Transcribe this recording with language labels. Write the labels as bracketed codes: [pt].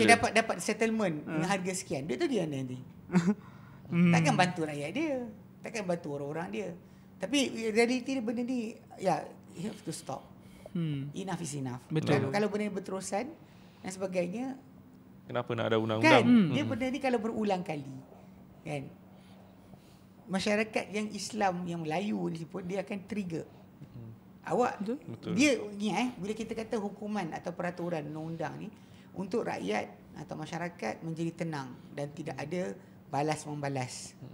[ms] Saya dapat settlement dengan harga sekian. Duit tu dia nanti. Takkan bantu rakyat dia, takkan bantu orang-orang dia. Tapi realiti dia benda ni, [en] you have to stop. Enough is enough. Betul. [ms] Kalau benda ni berterusan dan sebagainya, kenapa nak ada undang-undang? Kan, dia benda ni kalau berulang kali, kan, masyarakat yang Islam, yang Melayu ni pun dia akan trigger. Awak betul. Dia ni bila kita kata hukuman atau peraturan undang-undang ni untuk rakyat atau masyarakat menjadi tenang dan tidak ada balas membalas.